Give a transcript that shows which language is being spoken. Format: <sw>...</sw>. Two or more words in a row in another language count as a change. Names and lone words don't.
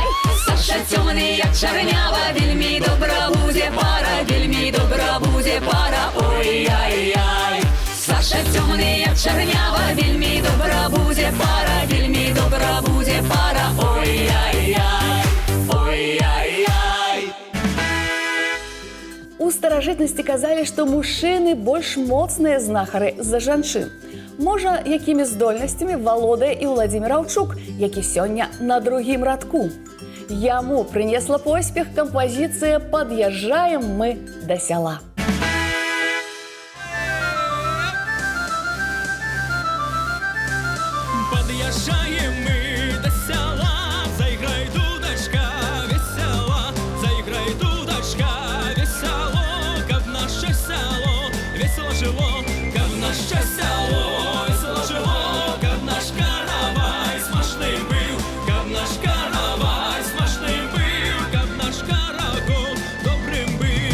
<uk>Саша темний, як чорнява, вельми добра буде пара, вельми добра буде пара, ой-яй-яй. Саша темний, як чорнява, вельми добра буде пара, вельми добра буде пара, ой-яй-яй, ой-яй-яй.</uk> <be>У старажытнасці казалі, што мужчыны больш моцныя знахары за жанчын. Можа, якімі здольнасцямі валодае і Владзімір Аўчук, які сёння на другім радку. Яму прынесла поспех кампазіцыя «Пад'язджаем мы да сяла».</be> <ru>Подъезжаем мы до села, заиграй, дудочка, весело, заиграй, дудочка, весело, как наше село, весело жило, как наше село, весело жило, как наш каравай смачный был, как наш каравай смачный был, как наш карагол добрым был.</ru>